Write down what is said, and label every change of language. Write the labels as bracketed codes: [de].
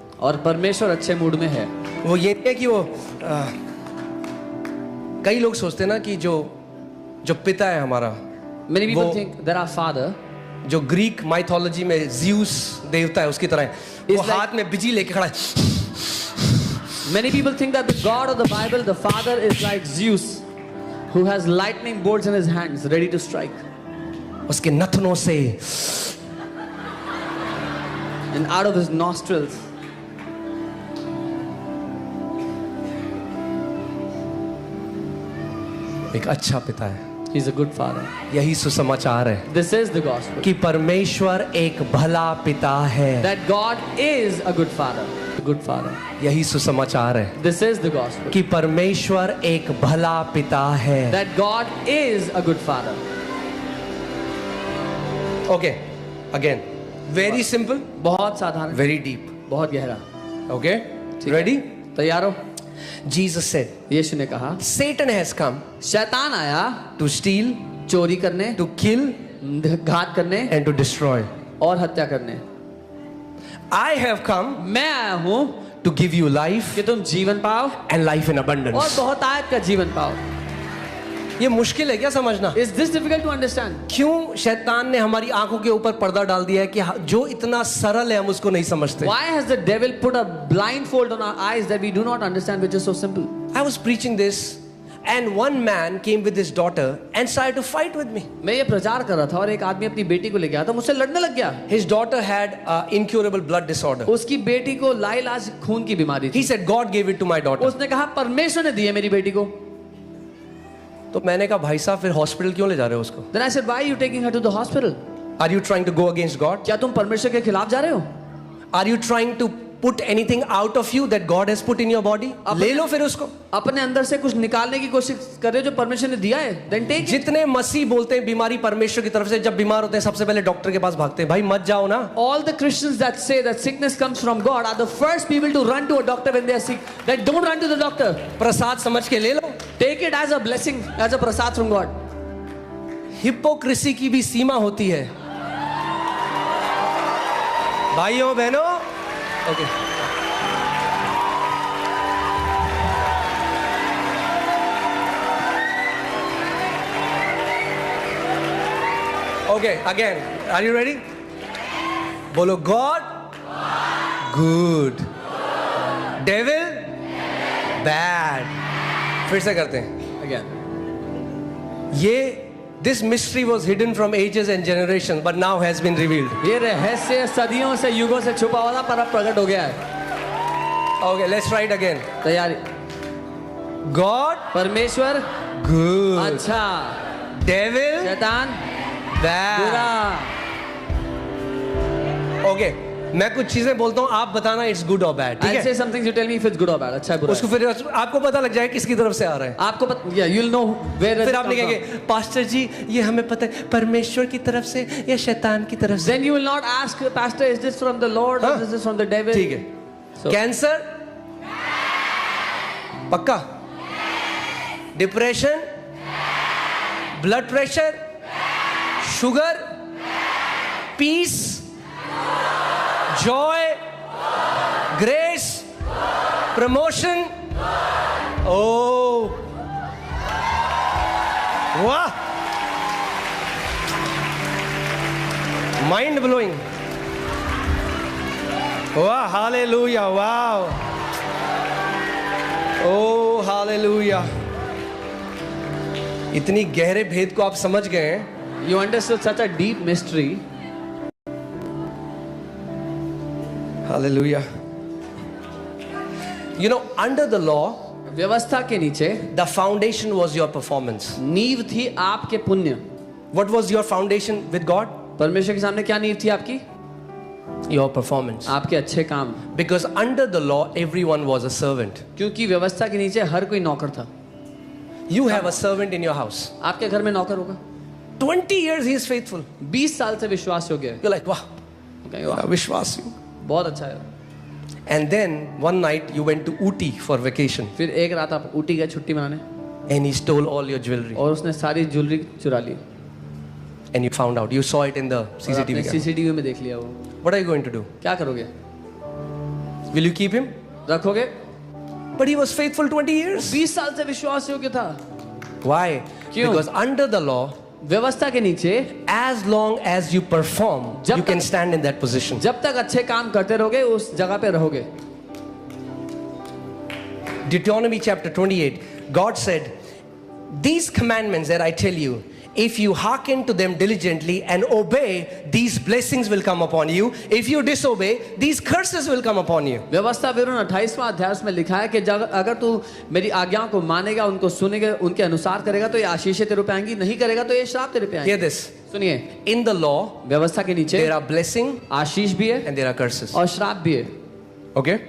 [hi] और परमेश्वर अच्छे मूड में है। वो ये नहीं है कि वो कई लोग सोचते हैं ना कि जो पिता है हमारा, [en] Many people [hi] वो- [en] think that our father [hi] जो ग्रीक माइथोलॉजी में ज़्यूस देवता है उसकी तरह है, वो [en] It's like- [hi] हाथ में बिजली लेके खड़ा है। [en] Many people think that the God of the Bible, the Father, is like Zeus, who has lightning bolts in his hands, ready to strike. [hi] उसके नथनों से [en] And out of his nostrils, [hi] एक अच्छा पिता है। [en] he's a good father. [hi] यही सुसमाचार है [en] This is the gospel. [hi] कि परमेश्वर एक भला पिता है। [en] That God is a good father. A good father. [hi] यही सुसमाचार है [en] This is the gospel. [hi] कि परमेश्वर एक भला पिता है। [en] That God is a good father. Okay, again very simple, [hi] बहुत साधारण, [en] Very deep. [hi] बहुत गहरा। [en] okay, [hi] ठीक है। [en] Ready? [hi] तैयार हो? [en] Jesus said, [hi] यीशु ने कहा, [en] Satan has come [hi] शैतान आया [en] to steal, [hi] चोरी करने, [en] to kill [hi] घात करने [en] and to destroy. [hi] और हत्या करने। [en] I have come [hi] मैं आया हूँ [en] to give you life [hi] कि तुम जीवन पाओ [en] and life in [hi] और [en] abundance. [hi] बहुत आयत का जीवन पाओ। ये मुश्किल है क्या समझना? [en] Is this difficult to understand? [hi] क्यों शैतान ने हमारी आंखों के ऊपर पर्दा डाल दिया है कि जो इतना सरल है हम उसको नहीं समझते? [en] Why has the devil put a blindfold on our eyes that we do not understand, which is so simple? I was preaching this and one man came with his daughter and started to fight with me. [hi] मैं ये प्रचार कर रहा था और एक आदमी अपनी बेटी को लेके आया था, मुझसे लड़ने लग गया। [en] His daughter had incurable blood disorder. [hi] उसकी बेटी को लाइलाज खून की बीमारी [en] He [hi] थी। [en] said God gave it to my daughter. [hi] उसने कहा परमेश्वर ने दी है मेरी बेटी को। तो मैंने कहा भाई साहब फिर हॉस्पिटल क्यों ले जा रहे हो उसको? [en] Then I said, why are you taking her to the hospital? Are you trying to go against God? [hi] क्या तुम परमेश्वर के खिलाफ जा रहे हो? [en] Are you trying to put anything out of you that God has put in your body, [hi] ले लो फिर उसको. अपने अंदर से कुछ निकालने की कोशिश कर रहे हो जो परमेश्वर ने दिया है, [en] then take it. [hi] जितने मसीह बोलते हैं बीमारी परमेश्वर की तरफ से, जब बीमार होते हैं सबसे पहले डॉक्टर के पास भागते हैं. भाई मत जाओ ना. [en] All the Christians that say that sickness comes from God are the first people to run to a doctor when they are sick. Then don't run to the doctor. [hi] प्रसाद समझ के ले लो. [en] Take it as a blessing, as a prasad from God. [hi] Hypocrisy की भी सीमा होती है भाइयों बहनों. [en] Okay okay again, are you ready? [hi] बोलो [en] God good, devil bad. [hi] फिर से करते हैं. [en] Again. ये this mystery was hidden from ages and generations but now has been revealed. [hi] ये रहस्य सदियों से, युगों से छुपा हुआ था पर अब प्रकट हो गया है. [en] Okay, let's try it again. [hi] तैयारी. [en] God [hi] परमेश्वर [en] good, [hi] अच्छा, [en] devil [hi] शैतान [en] bad. [hi] बुरा. Okay, मैं कुछ चीजें बोलता हूँ, आप बताना [en] it's good or bad. [hi] ठीक [en] I'll say [hi] है? [en] something, you tell me if it's good or bad. [hi] अच्छा है बुरा उसको है. फिर आपको पता लग जाए किसकी तरफ से आ रहा है. [en] आपको yeah, you'll know where [hi] फिर आपने कहेंगे पास्टर जी ये हमें पता है परमेश्वर की तरफ से या शैतान की तरफ से. [en] Then you will not ask, Pastor, is this from the Lord or [hi] हाँ? [en] is this from the devil? [hi] ठीक है. [en] So- cancer पक्का, depression, blood pressure, sugar, peace, joy, grace, promotion. [hi] ओ वाह, [en] Mind blowing. [hi] वाह, हालेलुया, वाह, ओ हालेलुया. इतनी गहरे भेद को आप समझ गए हैं. [en] You understood such a deep mystery. Hallelujah. You know, under the law, [hi] व्यवस्था के नीचे [en] the foundation was your performance. [hi] नींव थी आपके पुण्य. [en] What was your foundation with God? [hi] परमेश्वर के सामने क्या नींव थी आपकी? [en] Your performance. [hi] आपके अच्छे काम. [en] Because under the law, everyone was a servant. [hi] क्योंकि व्यवस्था के नीचे हर कोई नौकर था. [en] You have a servant in your house. [hi] आपके घर में नौकर होगा. [en] 20 years he is faithful. [hi] 20 साल से विश्वास योग्य है. [en] You're like, wow, [hi] कहेंगे, वाह, विश्वास. बहुत अच्छा है. [en] And then one night you went to Ooty for vacation [hi] फिर एक रात आप ऊटी गए छुट्टी मनाने [en] and he stole all your jewelry [hi] और उसने सारी ज्वेलरी चुरा ली. [en] and you found out. You saw it in the CCTV camera. [hi] CCTV में देख लिया वो. [en] What are you going to do? [hi] क्या करोगे? [en] Will you keep him? [hi] रखोगे? [en] But he was faithful 20 years. [hi] 20 साल से विश्वास योग्य था. [en] Why? [hi] क्यों? [en] Because under the law, [hi] व्यवस्था के नीचे [en] as long as you perform, [hi] जब [en] you can [hi] तक- [en] stand in that position. [hi] जब तक अच्छे काम करते रहोगे उस जगह पे रहोगे. [en] Deuteronomy chapter 28, God said, these commandments that I tell you, if you hearken to them diligently and obey, these blessings will come upon you. If you disobey, these curses will come upon you. [hi] व्यवस्था विवरण 28वां अध्याय में लिखा है कि अगर तू मेरी आज्ञाओं को मानेगा, उनको सुनेगा, उनके अनुसार करेगा तो ये आशीषें तेरे पे आएंगी, नहीं करेगा तो ये श्राप तेरे पे आएंगे. [en] Hear this. [hi] सुनिए, [en] In the law, [hi] व्यवस्था के नीचे [en] there are blessing [hi] आशीष भी है [en] and there are curses. [hi] और श्राप भी है. [en] Okay?